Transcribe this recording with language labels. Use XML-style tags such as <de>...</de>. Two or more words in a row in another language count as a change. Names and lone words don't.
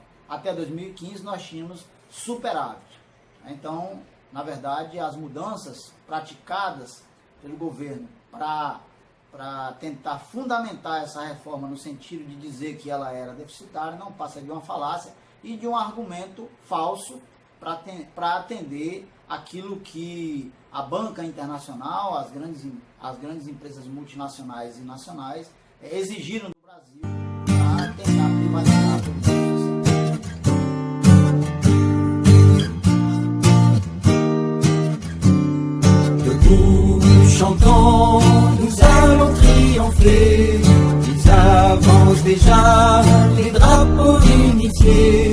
<pt>Até 2015 nós tínhamos superávit. Então, na verdade, as mudanças praticadas pelo governo para tentar fundamentar essa reforma no sentido de dizer que ela era deficitária não passa de uma falácia e de um argumento falso para atender aquilo que a banca internacional, as grandes empresas multinacionais e nacionais exigiram do Brasil para tentar privatizar a</pt> <fr>Debout, chantons, nous allons triompher. Ils avancent déjà, les drapeaux unifiés.</fr>